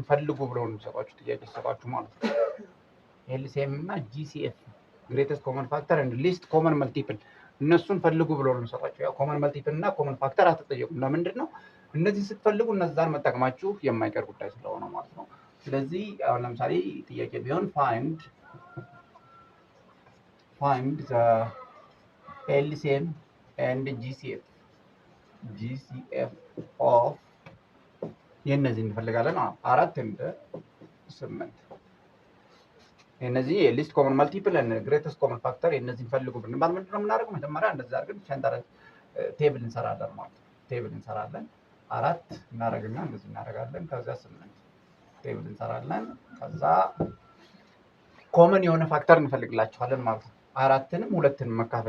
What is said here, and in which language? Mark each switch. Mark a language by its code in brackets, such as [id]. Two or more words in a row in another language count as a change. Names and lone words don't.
[am] ፈልጉ ብለው ነው የሚሰጣችሁ ጥያቄ ሲሰጣችሁ ማለት ነው LCM እና GCF [en] greatest common factor and least common multiple [am] እነሱን ፈልጉ ብለው ነው የሚሰጣችሁ ያው [en] common multiple [am] እና [en] common factor [am] አትጠየቁም ለምንድን ነው እነዚህ ስትፈልጉ እነዛን መጠቀማችሁ የማይቀር ጉዳይ ስለሆነ ማለት ነው ስለዚህ አሁን ለምሳሌ ጥያቄ ቢሆን [en] find the LCM and GCF [am] of የነዚህ እንፈልጋለን 4 and 8 የነዚህ [en] least common multiple and greatest common factor [am] የነዚህን ፈልጉ ብንባል ምንድነው የምናደርገው መጀመሪያ እንደዛ አድርገን ሸንተረዥ ቴብል እንሰራለን ማለት ቴብል እንሰራለን 4 እናደርግና እንደዚህ እናደርጋለን ከዛ 8 ቴብል እንሰራለን ከዛ ኮመን የሆነ ፋክተር እንፈልግላችኋለን ማለት ነው አራትንም ሁለትንም መካፈል